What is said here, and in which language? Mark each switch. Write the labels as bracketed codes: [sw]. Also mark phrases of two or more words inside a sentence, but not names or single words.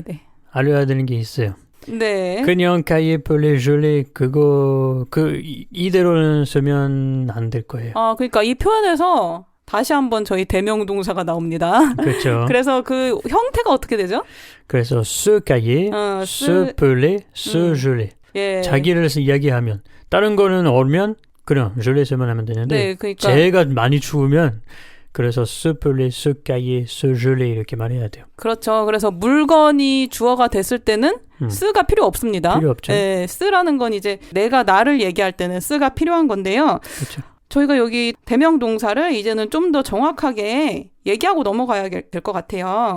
[ko] 알려야 되는 게 있어요. 네. 그냥 [fr] cailler, peler, [ko] geler 이대로는 쓰면 안 될 거예요. 그러니까 이 표현에서 다시 한번 저희 대명동사가 나옵니다. 그렇죠. 그래서 그 형태가 어떻게 되죠? [fr] 그래서 se cailler, se peler, se geler. [ko] 예. 자기를 이야기하면 다른 거는 얼면 그냥 geler만 하면 되는데 네, 그러니까 제가 많이 추우면 그래서 [fr] se peler, se cailler, se geler [ko] 이렇게 말해야 돼요. 그렇죠. 그래서 물건이 주어가 됐을 때는 쓰가 필요 없습니다. 필요 없죠. 네, 쓰라는 건 이제 내가 나를 얘기할 때는 쓰가 필요한 건데요. 그렇죠. 저희가 여기 대명동사를 이제는 좀 더 정확하게 얘기하고 넘어가야 될 것 같아요.